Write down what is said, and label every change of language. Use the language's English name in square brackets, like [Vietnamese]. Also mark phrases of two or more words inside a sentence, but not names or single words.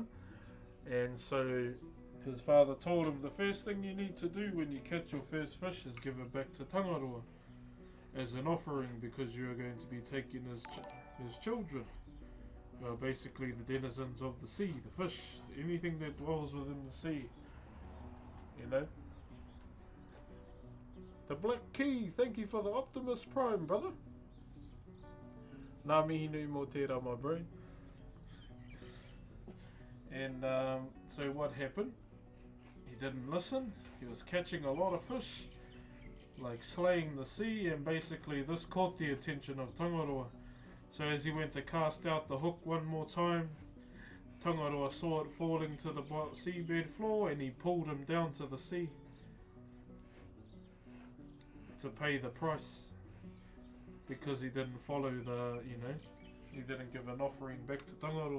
[English] And so his father told him, the first thing you need to do when you catch your first fish is give it back to Tangaroa as an offering, because you are going to be taking his children. Well, basically the denizens of the sea, the fish, anything that dwells within the sea. The Black Key, thank you for the Optimus Prime, brother. [Māori] Nā mihi nui mō tērā, [English] my bro. And so what happened? He didn't listen. He was catching a lot of fish, like slaying the sea, and basically this caught the attention of Tangaroa. So as he went to cast out the hook one more time, Tangaroa saw it falling to the seabed floor, and he pulled him down to the sea to pay the price, because he didn't follow he didn't give an offering back to Tangaroa.